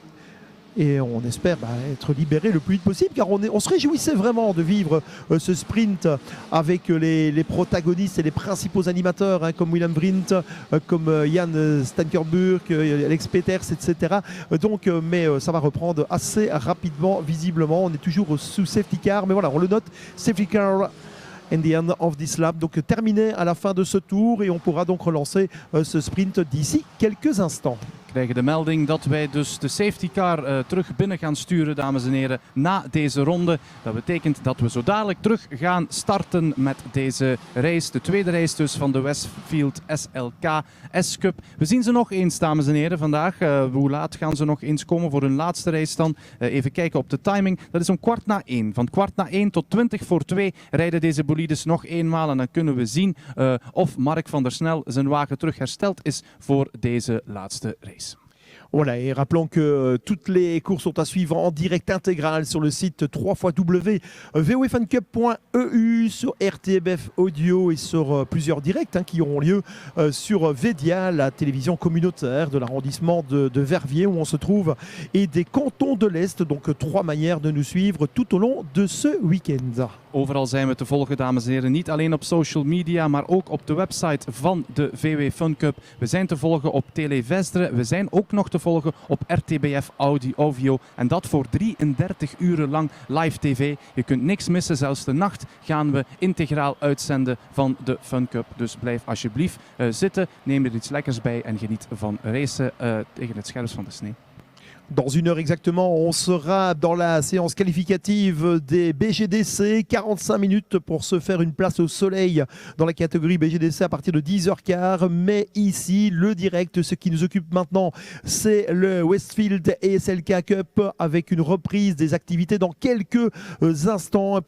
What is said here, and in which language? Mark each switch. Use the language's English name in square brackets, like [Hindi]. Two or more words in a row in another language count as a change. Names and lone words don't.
[French] Et on espère être libéré le plus vite possible, car on se réjouissait vraiment de vivre ce sprint avec les protagonistes et les principaux animateurs, hein, comme William Vrind, comme Jan Stankerburg, Alex Peters, etc. Donc, mais ça va reprendre assez rapidement, visiblement. On est toujours sous [English] safety car, [French] mais voilà, on le note, [English] safety car and the end of this lap. [French] Donc terminé à la fin de ce tour et on pourra donc relancer ce sprint d'ici quelques instants. [Dutch] We krijgen de melding dat wij dus de [English] safety car [Dutch] terug binnen gaan sturen, dames en heren, na deze ronde. Dat betekent dat we zo dadelijk terug gaan starten met deze race. De tweede race dus van de Westfield SLK S-Cup. We zien ze nog eens, dames en heren, vandaag. Hoe laat gaan ze nog eens komen voor hun laatste race dan? Even kijken op de timing. Dat is om 1:15. Van 1:15 tot 2:20 rijden deze bolides nog eenmaal. En dan kunnen we zien of Mark van der Snel zijn wagen terug hersteld is voor deze laatste race. [French] Voilà, et rappelons que toutes les courses sont à suivre en direct intégral sur le site www.vofncup.eu, sur RTBF Audio et sur plusieurs directs, hein, qui auront lieu sur Védia, la télévision communautaire de l'arrondissement de Verviers où on se trouve, et des cantons de l'Est. Donc 3 manières de nous suivre tout au long de ce week-end. [Dutch] Overal zijn we te volgen, dames en heren. Niet alleen op [English] social media, [Dutch] maar ook op de website van de VW Fun Cup. We zijn te volgen op Televestre. We zijn ook nog te volgen op RTBF Audio. En dat voor 33 uren lang live tv. Je kunt niks missen. Zelfs de nacht gaan we integraal uitzenden van de Fun Cup. Dus blijf alsjeblieft zitten. Neem er iets lekkers bij en geniet van racen tegen het scherpst van de sneeuw. [French] Dans 1 heure exactement, on sera dans la séance qualificative des BGDC. 45 minutes pour se faire une place au soleil dans la catégorie BGDC à partir de 10h15. Mais ici, le direct, ce qui nous occupe maintenant, c'est le Westfield et SLK Cup avec une reprise des activités dans quelques instants.